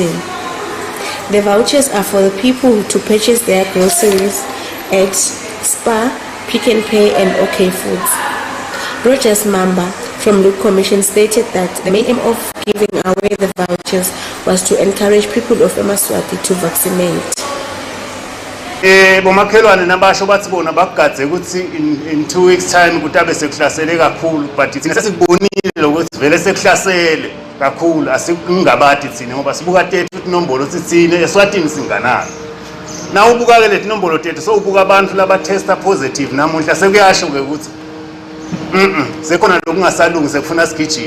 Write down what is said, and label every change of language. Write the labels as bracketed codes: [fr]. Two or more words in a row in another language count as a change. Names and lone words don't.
[en] The vouchers are for the people to purchase their groceries at Spa, Pick and Pay and OK Foods. Rogers Mamba from Luke Commission stated that the main aim of giving away the vouchers was to encourage people of Yemaswati to vaccinate. [ss] Bomakhelwane nabasho bathi bona bakugadze ukuthi [en] in 2 weeks time [ss] kutabe sekuhlasele kakhulu, but thina sesibonile ukuthi vele sekuhlasele kakhulu, asingabadi thina ngoba sibuka tethu inombolo sithine eSwatini singanalo. Na ubuka ke lethi inombolo tethu so ubuka abantu laba testa positive namuhla sekuyasho ke ukuthi sekhona lokungasalungi sekufuna sigijile.